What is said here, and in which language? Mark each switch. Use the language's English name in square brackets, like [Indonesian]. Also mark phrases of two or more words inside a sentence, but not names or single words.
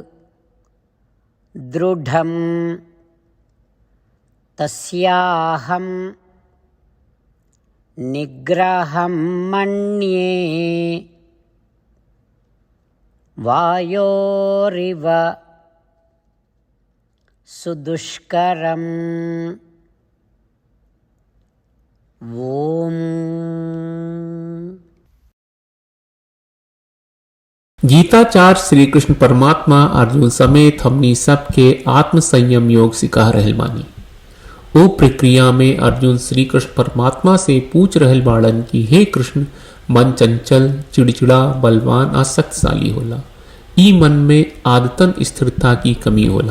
[Sanskrit] दृढ़ं तस्याहं निग्रहं मन्ये वायोरिव सुदुष्करम्। ओम। [Bhojpuri] गीताचार्य श्री कृष्ण परमात्मा अर्जुन समेत हमनी सबके आत्म संयम योग सिखा रहल बानी। वो प्रक्रिया में अर्जुन श्री कृष्ण परमात्मा से पूछ रहल बाड़न कि हे कृष्ण, मन चंचल, चिड़चिड़ा, बलवान आ शक्तिशाली होला। ई मन में आदतन स्थिरता की कमी होला।